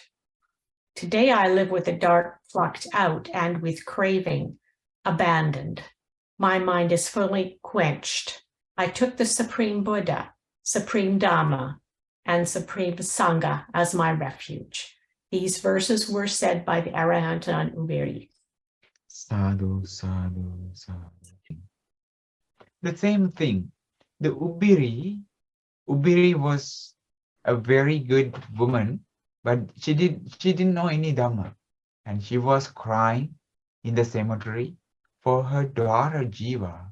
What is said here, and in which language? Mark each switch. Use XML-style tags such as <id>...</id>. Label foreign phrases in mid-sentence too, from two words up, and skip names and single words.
<en>Today I live with the dart plucked out and with craving abandoned. My mind is fully quenched. I took the Supreme Buddha, Supreme Dhamma, and Supreme Sangha as my refuge. These verses were said by the Arahanta Ubiri.</en> <pi>Sadhu, sadhu, sadhu.</pi> <en>The same thing. The Ubiri was a very good woman, but she didn't know any Dhamma. And she was crying in the cemetery for her daughter Jiva.</en>